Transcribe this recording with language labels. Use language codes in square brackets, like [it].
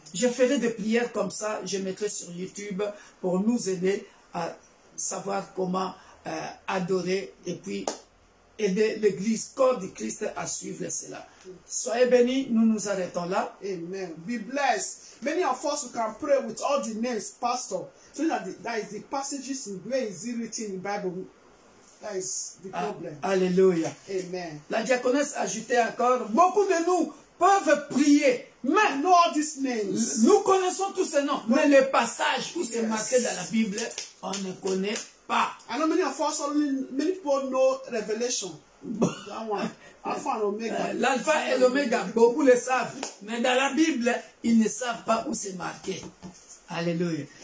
[fr] Je ferai des prières comme ça, je mettrai sur YouTube pour nous aider à savoir comment adorer et puis aider l'église corps du Christ à suivre cela. Soyez bénis, nous nous arrêtons là. [en] Amen. Be blessed. Many of us can pray with all the names, Pastor. So that is the passages in where is it written in the Bible. That is the problem. Alléluia. Amen. [fr] La diaconesse ajoutait encore, beaucoup de nous peuvent prier, mais [en] Know all these names. [fr] nous connaissons tous ces noms, mais les passages où c'est marqué dans la Bible, on ne connaît pas. [en] I know many of us, many people know Revelation. That one. Alpha and Omega. [fr] L'alpha et l'oméga, beaucoup le savent, mais dans la Bible, ils ne savent pas où c'est marqué. Alléluia.